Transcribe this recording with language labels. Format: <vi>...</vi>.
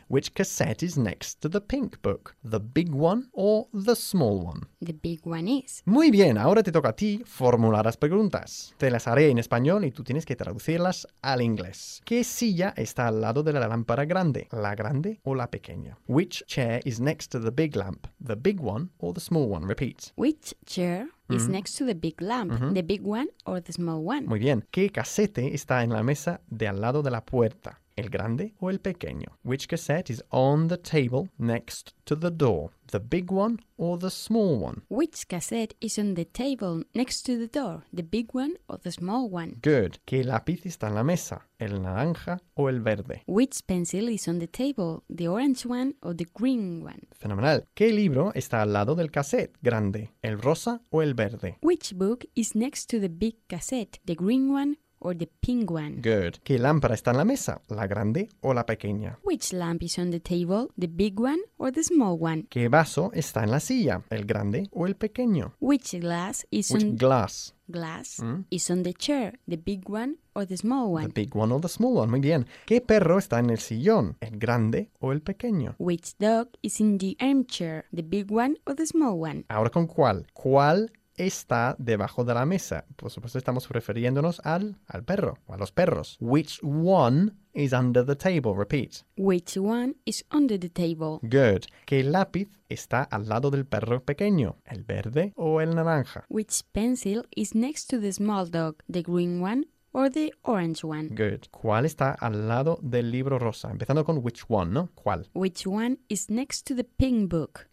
<en>Which cassette is next to the pink book? The big one or the small one? The big one is.</en> <es>Muy bien. Ahora te toca a ti formular las preguntas. Te las haré en español y tú tienes que traducirlas al inglés. ¿Qué silla está al lado de la lámpara grande? ¿La grande o la pequeña?</es> <en>Which chair is next to the big lamp? The big one or the small one? Repeat. Which chair is next to the big lamp, the big one or the small one?</en> <es>Muy bien. ¿Qué casete está en la mesa de al lado de la puerta? ¿El grande o el pequeño?</es> <en>Which cassette is on the table next to the door? The big one or the small one? Which cassette is on the table next to the door? The big one or the small one? Good.</en> <es>¿Qué lápiz está en la mesa? ¿El naranja o el verde?</es> <en>Which pencil is on the table? The orange one or the green one?</en> <es>Fenomenal. ¿Qué libro está al lado del cassette grande? ¿El rosa o el verde?</es> <en>Which book is next to the big cassette? The green one or the pink one? Good.</en> <es>¿Qué lámpara está en la mesa? ¿La grande o la pequeña?</es> <en>Which lamp is on the table? The big one or the small one?</en> <es>¿Qué vaso está en la silla? ¿El grande o el pequeño?</es> <en>Which glass is on... Which glass? Glass is on the chair. The big one or the small one? The big one or the small one.</en> <es>Muy bien. ¿Qué perro está en el sillón? ¿El grande o el pequeño?</es> <en>Which dog is in the armchair? The big one or the small one?</en> <es>Ahora con cuál. ¿Cuál está debajo de la mesa? Por supuesto, estamos refiriéndonos al perro o a los perros.</es> <en>Which one is under the table? Repeat. Which one is under the table? Good.</en> <es>¿Qué lápiz está al lado del perro pequeño? ¿El verde o el naranja?</es> <en>Which pencil is next to the small dog? The green one or the orange one? Good.</en> <es>¿Cuál está al lado del libro rosa? Empezando con which one, ¿no? ¿Cuál?</es> <en>Which one is next to the pink book?</en>